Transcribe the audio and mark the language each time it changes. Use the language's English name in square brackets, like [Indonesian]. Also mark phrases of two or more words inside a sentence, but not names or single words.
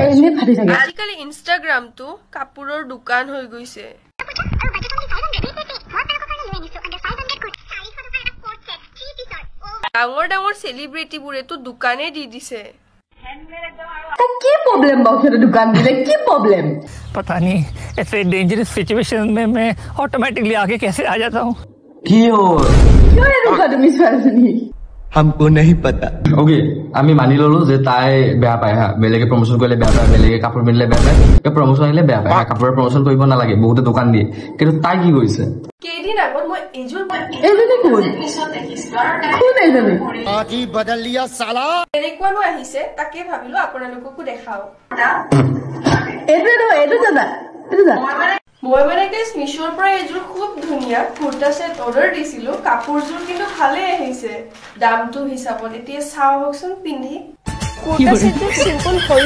[Assamese] আজিকালি ইনষ্টাগ্ৰাম তো কাপোৰৰ দোকান হৈ গৈছে ডাঙৰ সেলিব্ৰিটিবোৰে তো দোকানে দি দিছে কি প্ৰবলেম বাও সেইটো দোকান দিলে কি প্ৰবলেম [Hindi] पता नहीं ऐसे [English] dangerous situation [Hindi] में मैं ऑटोमेटिकली आगे कैसे आ जाता हूँ [Assamese] কি হ'ল কিয় এনেকুৱা তুমি ছোৱালীজনী [Hindi] हमको नहीं पता [Assamese] ওকে আমি মানি ললো যে তাই বেয়া পায় হা বেলেগে প্ৰমোচন কৰিলে বেয়া পায় বেলেগে কাপোৰ পিন্ধিলে বেয়া পায় প্ৰমোচন আহিলে বেয়া পায় কাপোৰৰ প্ৰমোচন কৰিব নালাগে বহুতে দোকান দিয়ে কিন্তু তাই কি কৰিছে কেইদিন আগত মই এজনী [Hindi] आजी बदल लिया साला [Assamese] এনেকুৱানো আহিছে তাকে ভাবিলো আপোনালোককো দেখাও মই মানে গাইস মিশোৰ পৰা এযোৰ খুব ধুনীয়া কুৰ্তা সেট অৰ্ডাৰ দিছিলো কাপোৰযোৰ কিন্তু ভালে আহিছে দামটো হিচাপত এতিয়া চাওকচোন পিন্ধি কুৰ্তা সেটটো সিম্পল হৈও